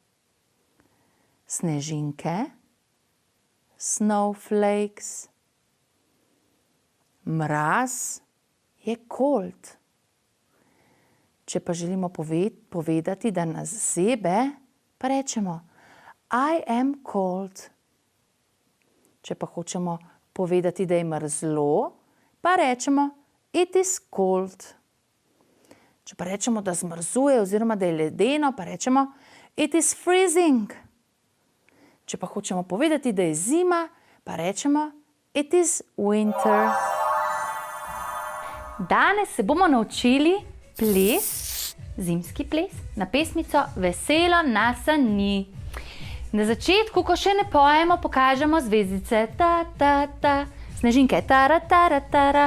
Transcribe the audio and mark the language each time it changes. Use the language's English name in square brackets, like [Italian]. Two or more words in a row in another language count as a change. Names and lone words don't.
[Slovenian] Snežinke snowflakes. Mraz je cold. Če pa želimo povedati, da nas zebe, pa rečemo [English] I am cold. [Slovenian] Če pa hočemo povedati, da je mrzlo, pa rečemo [English] it is cold. [Slovenian] Če pa rečemo, da zmrzuje oziroma da je ledeno, pa rečemo [English] it is freezing. [Slovenian] Če pa hočemo povedati, da je zima, pa rečemo [English] it is winter. [Slovenian] Danes se bomo naučili ples, zimski ples, na pesmico Veselo nasani. Na začetku, ko še ne pojemo, pokažemo zvezdice. Ta, ta, ta. Snežinke. Tara, tara, tara.